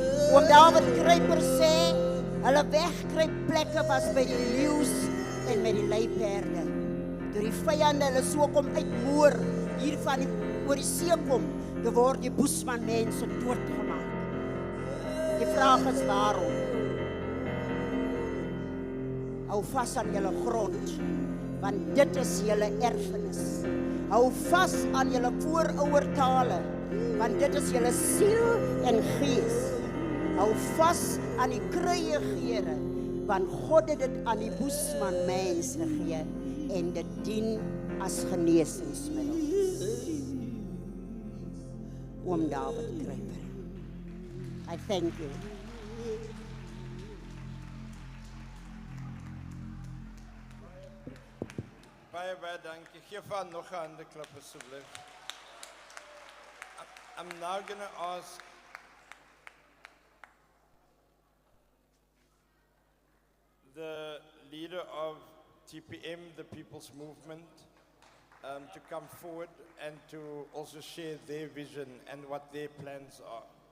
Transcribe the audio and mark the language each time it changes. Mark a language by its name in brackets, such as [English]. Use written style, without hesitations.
[Afrikaans] Oom David Kruiper sê, hulle wegkruipplekke was by die leeu's en met die luiperde. Toe die vyande hulle so kom uitmoor, hier van oor die see kom, dan word die Boesman mense doodgemaak. Die vraag is waarom? Hou vas aan julle grond, want dit is julle erfenis. Hou vas aan julle voorouertale, want dit is julle siel en gees. Hou vas aan die kruiegere, want God het dit aan die Boesman mense gegee en dit dien as genesingsmiddel. [English] Oom David Kruiper, I thank you. [Afrikaans] Baie dankie. Geef haar nog 'n handeklap asseblief. [English] I'm now going to ask the leader of TPM, the People's Movement, to come forward and to also share their vision and what their plans are.